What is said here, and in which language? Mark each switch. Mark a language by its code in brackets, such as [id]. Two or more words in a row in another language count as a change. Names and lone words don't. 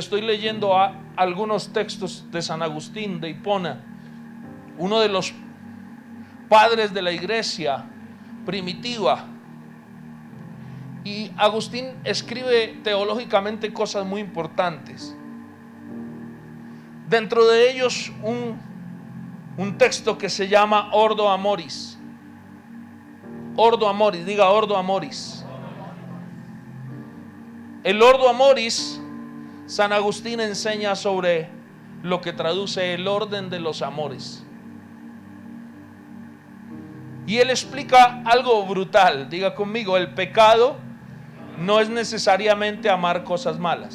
[es] Estoy leyendo algunos textos de San Agustín de Hipona, uno de los padres de la iglesia primitiva. Y Agustín escribe teológicamente cosas muy importantes. Dentro de ellos un texto que se llama Ordo Amoris. Ordo Amoris, diga Ordo Amoris. El Ordo Amoris, San Agustín enseña sobre lo que traduce el orden de los amores. Y él explica algo brutal. Diga conmigo, el pecado no es necesariamente amar cosas malas.